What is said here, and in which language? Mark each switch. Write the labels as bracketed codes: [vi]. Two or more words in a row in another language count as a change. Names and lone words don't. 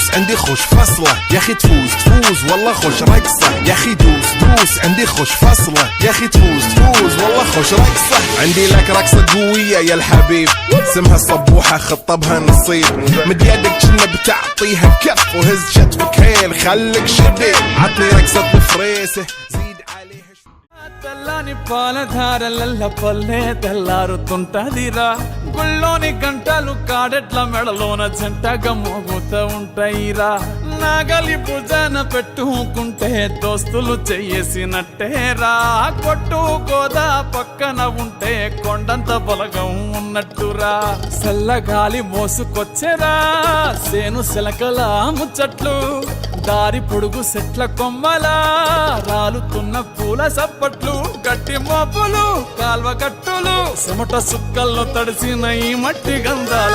[ar] عندي خوش فصلة يا اخي تفوز والله خوش رقصة يا اخي دوس عندي خوش فصلة يا اخي تفوز والله خوش رقصة. عندي لك رقصة قوية يا الحبيب اسمها الصبوحة خطبها نصيب مد يدك كنا بتعطيها كف وهز شتفك هيل خليك شديد عطني رقصة بفريسة زيد عليها [te] తెల్లని పాలధారలల్ల పల్లె తెల్లారుతుంటదిరా గుళ్ళోని గంటలు కాడెట్ల మెడలోన జంటగా మోగుతూ ఉంటాయిరా నాగలి భుజాన పెట్టుకుంటే దోస్తులు చెయ్యేసినట్టేరా కొట్టు గోదా పక్కన ఉంటే కొండంత బలగం ఉన్నట్టురా చల్లగాలి మోసుకొచ్చేరా సేను శిలకల ముచ్చట్లు దారి పొడుగు సెట్ల కొమ్మలా రాలుతున్న పూల సప్పట్లు గట్టి మోపులు కాల్వ కట్టులు చెమట సుక్కల్లో తడిసిన ఈ మట్టి గంధాల